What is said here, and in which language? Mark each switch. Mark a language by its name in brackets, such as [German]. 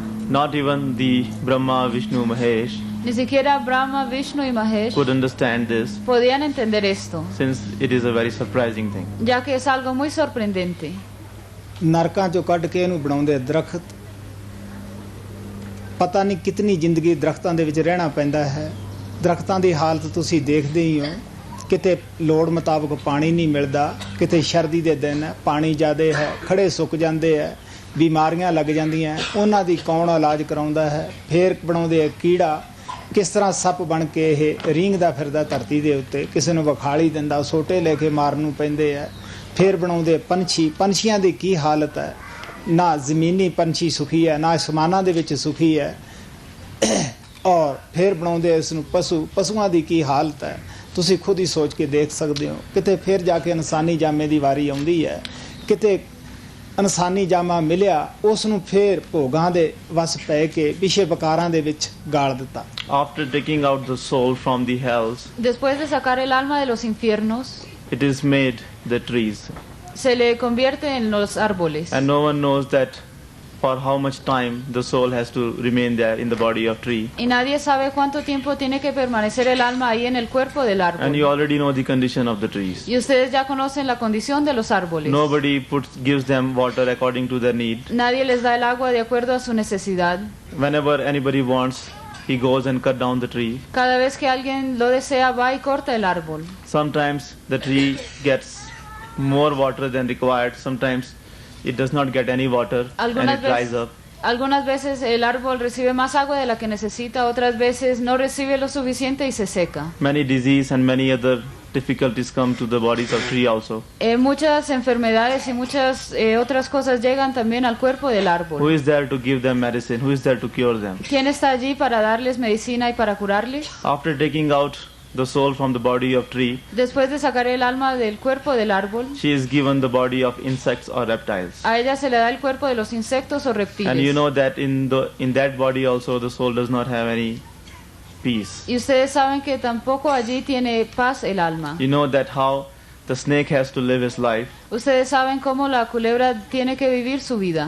[English] not even the Brahma, Vishnu, Mahesh [Spanish] ni siquiera Brahma, Vishnu y Mahesh [English] could understand this, [Spanish] podían entender esto, [English] since it is a very surprising thing. [Spanish] ya que es algo muy sorprendente. [Punjabi] ਨਰਕਾਂ ਚੋਂ ਕੱਢ ਕੇ ਇਹਨੂੰ ਬਣਾਉਂਦੇ ਦਰਖਤ। ਪਤਾ ਨਹੀਂ ਕਿਤਨੀ ਜ਼ਿੰਦਗੀ ਦਰਖਤਾਂ ਦੇ ਵਿੱਚ ਰਹਿਣਾ ਪੈਂਦਾ ਹੈ। ਦਰਖਤਾਂ ਦੀ ਹਾਲਤ ਤੁਸੀਂ ਦੇਖਦੇ ਹੀ ਹੋ। ਕਿਤੇ ਲੋੜ ਮੁਤਾਬਕ ਪਾਣੀ ਨਹੀਂ ਮਿਲਦਾ, ਕਿਤੇ ਸਰਦੀ ਦੇ ਦਿਨ ਹੈ ਪਾਣੀ ਜ਼ਿਆਦਾ ਹੈ, ਖੜੇ ਸੁੱਕ ਜਾਂਦੇ ਹੈ, ਬਿਮਾਰੀਆਂ ਲੱਗ ਜਾਂਦੀਆਂ। ਉਹਨਾਂ ਦੀ ਕੌਣ ਇਲਾਜ ਕਰਾਉਂਦਾ ਹੈ? ਫੇਰ ਬਣਾਉਂਦੇ ਆ ਕੀੜਾ। ਕਿਸ ਤਰ੍ਹਾਂ ਸੱਪ ਬਣ ਕੇ ਇਹ ਰੀਂਗਦਾ ਫਿਰਦਾ ਧਰਤੀ ਦੇ ਉੱਤੇ, ਕਿਸੇ ਨੂੰ ਵਿਖਾਲੀ ਦਿੰਦਾ, ਸੋਟੇ ਲੈ ਕੇ ਮਾਰਨ ਨੂੰ ਪੈਂਦੇ ਆ। ਫੇਰ ਬਣਾਉਂਦੇ ਪੰਛੀ। ਪੰਛੀਆਂ ਦੀ ਕੀ ਹਾਲਤ ਹੈ? ਨਾ ਜ਼ਮੀਨੀ ਪੰਛੀ ਸੁਖੀ ਹੈ, ਨਾ ਅਸਮਾਨਾਂ ਦੇ ਵਿੱਚ ਸੁਖੀ ਹੈ। ਔਰ ਫਿਰ ਬਣਾਉਂਦੇ ਇਸ ਨੂੰ ਪਸ਼ੂ। ਪਸ਼ੂਆਂ ਦੀ ਕੀ ਹਾਲਤ ਹੈ ਤੁਸੀਂ ਖੁਦ ਹੀ ਸੋਚ ਕੇ ਦੇਖ ਸਕਦੇ ਹੋ। ਕਿਤੇ ਫਿਰ ਜਾ ਕੇ ਇਨਸਾਨੀ ਜਾਮੇ ਦੀ ਵਾਰੀ ਆਉਂਦੀ ਹੈ। ਕਿਤੇ ਇਨਸਾਨੀ ਜਾਮਾ ਮਿਲਿਆ, ਉਸ ਨੂੰ ਫਿਰ ਭੋਗਾਂ ਦੇ ਵਸ ਪੈ ਕੇ ਵਿਸ਼ੇ ਵਿਕਾਰਾਂ ਦੇ ਵਿੱਚ ਗਾਲ ਦਿੱਤਾ। [English] After taking out the soul from the hells, [Spanish] Después de sacar el alma de los infiernos, [English] it is made the trees. [Spanish] se le convierte en los árboles. [English] And no one knows that for how much time the soul has to remain there in the body of tree. [Spanish] Y nadie sabe cuánto tiempo tiene que permanecer el alma ahí en el cuerpo del [English] And [Spanish] árbol. [English] you already know the condition of the trees. [Spanish] Y ustedes ya conocen la condición de los árboles. [English] Nobody gives them water according to their need. [Spanish] Nadie les da el agua de acuerdo a su necesidad. [English] Whenever anybody wants, he goes and cut down the tree. [Spanish] Cada vez que alguien lo desea, va y corta el árbol. [English] Sometimes the tree gets more water than required. Sometimes it does not get any water and [Spanish] Algunas [English] it dries up. [Spanish] Algunas veces el árbol recibe más agua de la que necesita, otras veces no recibe lo suficiente y se seca. [English] Many disease and many other difficulties come to the bodies of tree also. [Spanish] Muchas enfermedades y muchas otras cosas llegan también al cuerpo del [English] Who [Spanish] árbol. [English] is there to give them medicine? Who is there to cure them? [Spanish] ¿Quién está allí para darles medicina y para curarles? [English] After taking out the soul from the body of tree, [Spanish] Después de sacar el alma del cuerpo del árbol, [English] she is given the body of insects or reptiles. [Spanish] a ella se le da el cuerpo de los insectos o reptiles. [English] And you know that in that body also the soul does not have any peace. [Spanish] Y ustedes saben que tampoco allí tiene paz el alma. [English] You know that how the snake has to live his life. [Spanish] Ustedes saben cómo la culebra tiene que vivir su vida.